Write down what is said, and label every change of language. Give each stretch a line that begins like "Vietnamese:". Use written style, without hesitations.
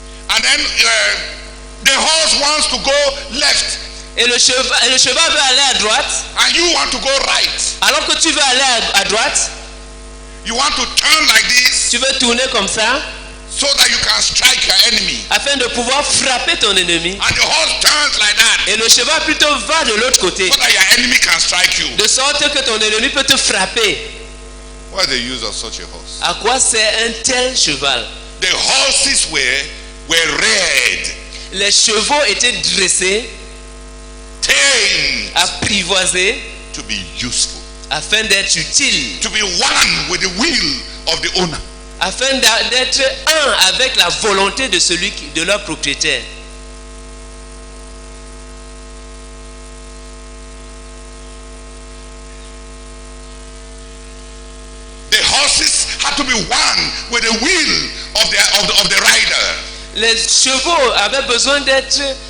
English: and then the horse wants to go left
French: et le cheval veut aller à droite,
English: and you want to go right,
French: alors que tu veux aller à droite,
English: you want to turn like this
French: tu veux tourner comme ça,
English: so that you can strike your enemy,
French: afin de pouvoir frapper ton ennemi.
English: and the horse turns like that
French: Et le cheval plutôt va de l'autre côté,
English: so that your enemy can strike you.
French: de sorte que ton ennemi peut te frapper.
English: What is the use of such a horse?
French: À quoi sert un tel cheval?
English: The horses were were reared,
French: Les chevaux étaient dressés,
English: tamed
French: apprivoisés,
English: to be useful,
French: afin d'être utiles,
English: to be one with the will of the owner.
French: afin d'être un avec la volonté de leur propriétaire.
English: The horses had to be one with the will of the rider.
French: Les chevaux avaient besoin d'être